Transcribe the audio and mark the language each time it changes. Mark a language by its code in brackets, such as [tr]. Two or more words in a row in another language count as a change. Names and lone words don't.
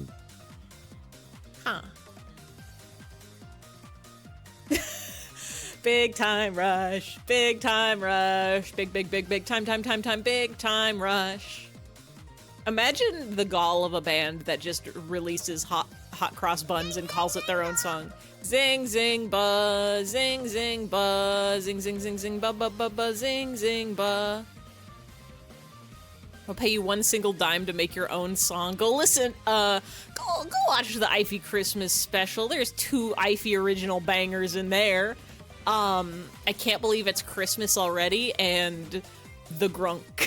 [en] Huh. Big time rush. Big time rush. Big time, big time rush. Imagine the gall of a band that just releases hot cross buns and calls it their own song. Zing zing buzz, zing zing buzz, zing zing zing zing ba ba ba ba zing zing ba. I'll pay you 1 single dime to make your own song. Go listen, go watch the Ify Christmas special. There's 2 Ify original bangers in there. I can't believe it's Christmas already, and the grunk.